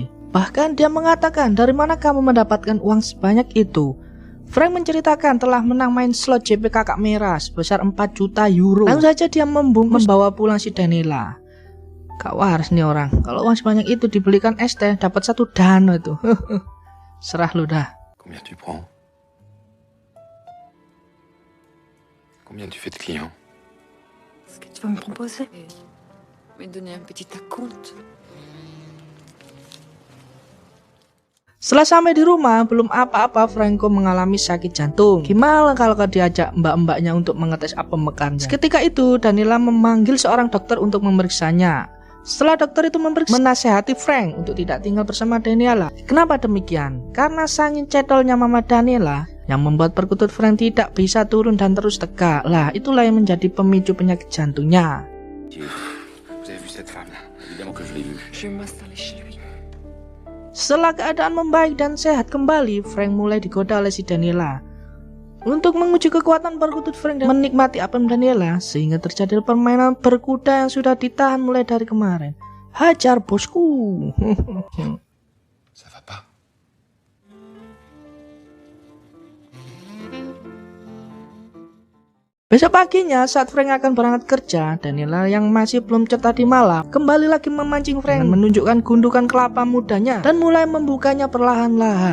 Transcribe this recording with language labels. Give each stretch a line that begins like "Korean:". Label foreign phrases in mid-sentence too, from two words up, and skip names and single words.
Indonesian: Bahkan dia mengatakan, dari mana kamu mendapatkan uang sebanyak itu? Frank menceritakan telah menang main slot JP kakak merah sebesar 4 juta euro. Langsung saja dia membawa pulang si Danila. Gak waras nih orang, kalau uang sebanyak itu dibelikan es teh dapat 1 dano itu. Serah lu dah.
French: Combien tu prends? Combien tu fais de clients? Qu'est-ce que tu vas me proposer? Me donner un petit acompte.
Indonesian: Setelah sampai di rumah, belum apa-apa Franco mengalami sakit jantung. Gimana kalau diajak mbak-mbaknya untuk mengetes apem mekarnya? Seketika itu Danila memanggil seorang dokter untuk memeriksanya. Setelah dokter itu menasehati Frank untuk tidak tinggal bersama Danila. Kenapa demikian? Karena saking cedolnya mama Danila yang membuat perkutut Frank tidak bisa turun dan terus tegak. Lah, itulah yang menjadi pemicu penyakit jantungnya.
French: Vous avez vu cette femme-là? Évidemment que je l'ai vue. Je vais m'installer chez lui.
Indonesian: Setelah keadaan membaik dan sehat kembali, Frank mulai digoda oleh si Danila. Untuk menguji kekuatan perkutut Frank dan menikmati apem Danila, sehingga terjadi permainan berkuda yang sudah ditahan mulai dari kemarin. Hajar bosku.
French: Ça va pas?
Indonesian: Besok paginya saat Frank akan berangkat kerja, Danila yang masih belum cet tadi malam kembali lagi memancing Frank dengan menunjukkan gundukan kelapa mudanya dan mulai membukanya perlahan-lahan.